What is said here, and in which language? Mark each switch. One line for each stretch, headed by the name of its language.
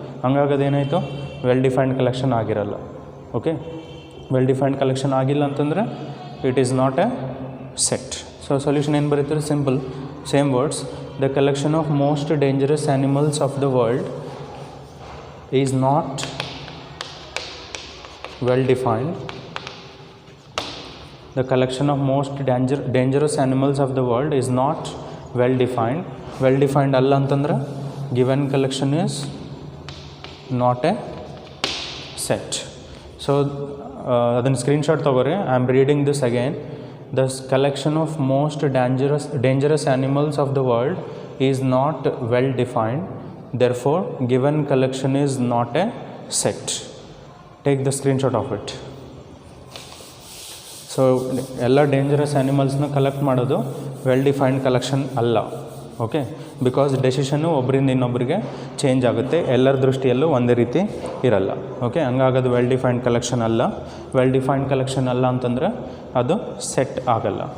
Kannada: ಹಂಗಾಗಿ ಅದೇನಾಯಿತು,
English: Well defined collection ಆಗಿರಲ್ಲ. Okay, well defined collection
Kannada: ಆಗಿಲ್ಲ ಅಂತಂದರೆ
English: It is not a set. So solution
Kannada: ಏನು ಬರೀತಾರೆ,
English: Simple, same words. The collection of most dangerous animals of the world is not well defined. The collection of most dangerous animals of the world is not well defined. Well defined
Kannada: alla antandre
English: given collection is not a set. So
Kannada: adan screenshot tagore.
English: I am reading this again. The collection of most dangerous animals of the world is not well defined. Therefore, given collection is not a set. Take the screenshot of it. So, ಎಲ್ಲ dangerous ಆ್ಯನಿಮಲ್ಸ್ನ collect
Kannada: ಮಾಡೋದು
English: Well defined collection ಅಲ್ಲ.
Kannada: Okay, because ಡೆಸಿಷನ್ನು ಒಬ್ಬರಿಂದ ಇನ್ನೊಬ್ಬರಿಗೆ change ಆಗುತ್ತೆ, ಎಲ್ಲರ ದೃಷ್ಟಿಯಲ್ಲೂ ಒಂದೇ ರೀತಿ ಇರಲ್ಲ.
English: Okay, ಹಂಗಾಗೋದು well defined collection ಅಲ್ಲ. Well defined collection
Kannada: ಅಲ್ಲ ಅಂತಂದರೆ ಅದು
English: Set ಆಗಲ್ಲ.